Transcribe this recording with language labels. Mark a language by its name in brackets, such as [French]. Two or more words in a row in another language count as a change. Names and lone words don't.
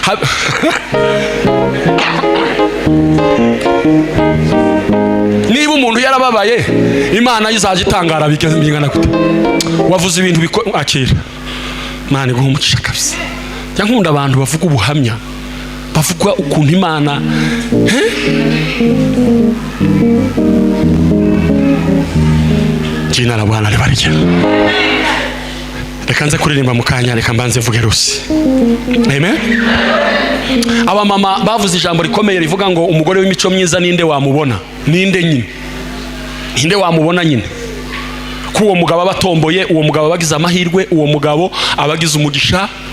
[Kinyarwanda] niba umuntu yarababaye imana izajya itangara bingana gute wavuze ibintu akira imana iguha umugisha kabisa njya nkunda abantu bavuga ubuhamya bavuga ukuntu imana [Swahili] jina la Bwana libariki. [Kinyarwanda] Reka nze kuririmba mu kanya, reka mbanze vuge rusi. Amen. Aba mama bavuze ijambo rikomeye rivuga ngo umugore w'imico myiza ninde wamubona? Ninde nyine? Ninde wamubona nyine? Ko uwo mugabo abatomboye, uwo mugabo abagize amahirwe, uwo mugabo abagize umugisha.